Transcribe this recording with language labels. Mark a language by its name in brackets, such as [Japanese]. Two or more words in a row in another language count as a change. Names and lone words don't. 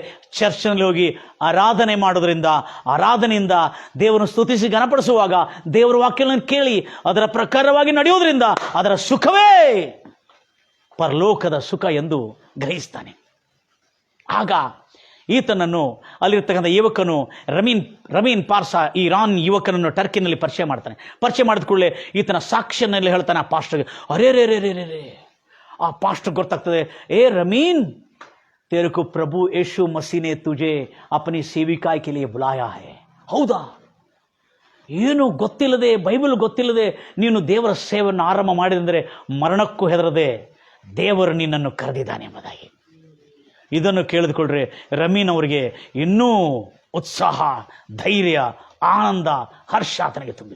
[Kannada] ಚರ್ಚ್ನಲ್ಲಿ ಹೋಗಿ ಆರಾಧನೆ ಮಾಡೋದ್ರಿಂದ, ಆರಾಧನೆಯಿಂದ ದೇವರನ್ನು ಸ್ತುತಿಸಿ ಘನಪಡಿಸುವಾಗ, ದೇವರ ವಾಕ್ಯಗಳನ್ನು ಕೇಳಿ ಅದರ ಪ್ರಕಾರವಾಗಿ ನಡೆಯುವುದರಿಂದ ಅದರ ಸುಖವೇ ಪರಲೋಕದ ಸುಖ ಎಂದು ಗ್ರಹಿಸ್ತಾನೆ. ಆಗ ಈತನನ್ನು ಅಲ್ಲಿರ್ತಕ್ಕಂಥ ಯುವಕನು ರಮೀನ್ ಪಾರ್ಸಾ, ಈ ಇರಾನ್ ಯುವಕನನ್ನು ಟರ್ಕಿನಲ್ಲಿ ಪರಿಚಯ ಮಾಡ್ತಾನೆ. ಪರಿಚಯ ಮಾಡಿದ ಕೂಡಲೇ ಈತನ ಸಾಕ್ಷಿಯನ್ನೆಲ್ಲ ಹೇಳ್ತಾನೆ ಆ ಪಾಸ್ಟರ್ಗೆ. ಅರೇ ಆ ಪಾಸ್ಟರ್ ಗೊತ್ತಾಗ್ತದೆ, ರಮೀನ್, [Hindi] तेरे को प्रभु यीशु मसीह ने तुझे अपनी सेविकाई के लिए बुलाया है. [Kannada] ಹೌದಾ? ಏನು ಗೊತ್ತಿಲ್ಲದೆ, ಬೈಬಲ್ ಗೊತ್ತಿಲ್ಲದೆ ನೀನು ದೇವರ ಸೇವೆಯನ್ನು ಆರಂಭ ಮಾಡಿದಂದರೆ ಮರಣಕ್ಕೂ ಹೆದರದೆ ದೇವರು ನಿನ್ನನ್ನು ಕರೆದಿದ್ದಾನೆ ಎಂಬುದಾಗಿ. ಇದನ್ನು ಕೇಳಿದುಕೊಳ್ಳ್ರೆ ರಮೀನ್ ಅವರಿಗೆ ಇನ್ನೂ ಉತ್ಸಾಹ, ಧೈರ್ಯ, ಆನಂದ, ಹರ್ಷ ಆತನಿಗೆ ತುಂಬಿತು.